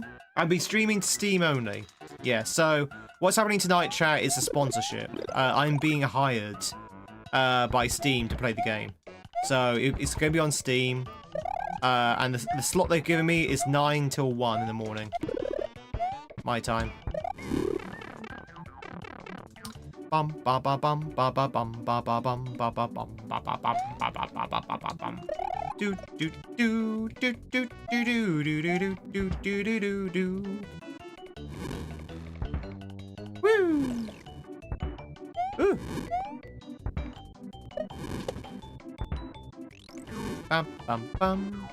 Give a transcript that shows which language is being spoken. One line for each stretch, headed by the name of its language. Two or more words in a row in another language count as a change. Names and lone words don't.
English: I'll be streaming to Steam only. Yeah, so what's happening tonight, chat, is a sponsorship. I'm being hired by Steam to play the game. So it's going to be on Steam. And the slot they've given me is 9 till 1 in the morning. My time. Bum ba ba bum ba ba bum ba ba bum ba ba bum ba ba bum ba ba ba ba ba bum. Do do do do do do do do do do do do do do. Woo! Ooh. Bum bum bum.